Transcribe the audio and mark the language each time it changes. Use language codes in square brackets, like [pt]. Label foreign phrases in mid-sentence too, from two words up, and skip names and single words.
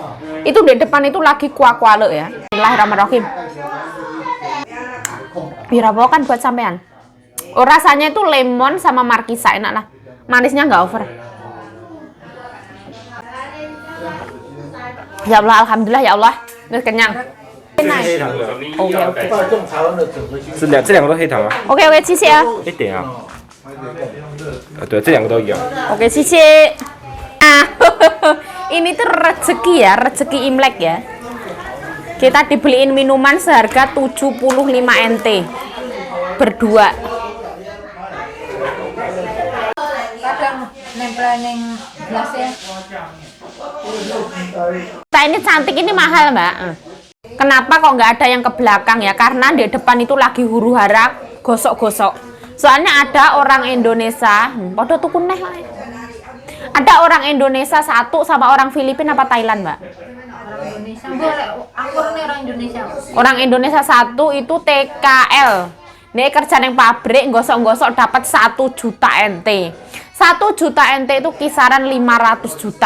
[id] Itu di depan itu lagi kuah-kuah ya. Bismillahirrahmanirrahim. Birapo kan buat sampean. Oh, rasanya itu lemon sama markisa, enak lah. Manisnya nggak over. [ar] يا الله، الحمد لله يا الله. [id] Udah kenyang. [zh] 这是黑糖的， [en] OK OK [zh] 是这两个都黑糖吗？ [en] OK OK， [zh] 谢谢啊。一点啊。对，这两个都一样。 [id] Oke, Cici. Ah, ini tuh rezeki ya, rezeki Imlek ya. Kita dibeliin minuman seharga 75 NT. Berdua. Kadang nempel neng gelasnya. Kita ini cantik, ini mahal Mbak. Kenapa kok nggak ada yang ke belakang ya? Karena di depan itu lagi huru hara gosok-gosok. Soalnya ada orang Indonesia, [jv] podo tuku neh lah. [id] Ada orang Indonesia satu sama orang Filipina apa Thailand, Mbak? Orang Indonesia. Boleh, aku nih orang Indonesia. Orang Indonesia satu itu TKL. Nih kerja neng pabrik gosok-gosok dapat 1 juta NT. 1 juta NT itu kisaran 500 juta.